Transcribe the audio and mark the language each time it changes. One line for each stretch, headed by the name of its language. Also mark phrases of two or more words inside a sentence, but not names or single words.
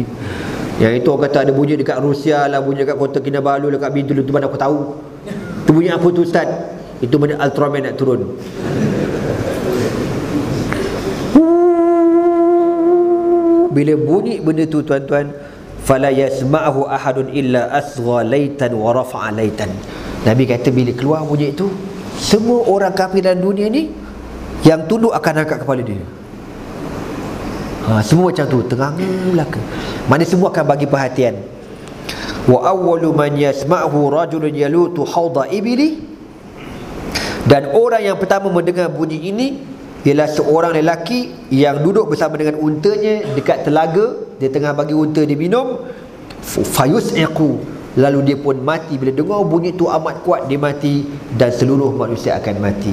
Malay: Yang itu orang kata ada bunyi dekat Rusia lah, bunyi dekat Kota Kinabalu, dekat Bintulu tu, mana aku tahu. Tu bunyi apa tu ustaz? Itu benda Ultraman nak turun. Bila bunyi benda tu tuan-tuan,
Arabic: fala yasma'hu ahadun illa asgha laitan wa rafa'a laitan.
Malay: Nabi kata bila keluar bunyi itu, semua orang kafir dalam dunia ni yang tunduk akan angkat kepala dia. Semua macam tu, terang belaka. Mana semua akan bagi perhatian.
Arabic: Wa awwalu man yasma'hu rajulun yalutu hawda ibli.
Malay: Dan orang yang pertama mendengar bunyi ini ialah seorang lelaki yang duduk bersama dengan untanya dekat telaga. Dia tengah bagi unta dia minum. Fayus'iqu, lalu dia pun mati. Bila dengar bunyi tu amat kuat, dia mati. Dan seluruh manusia akan mati.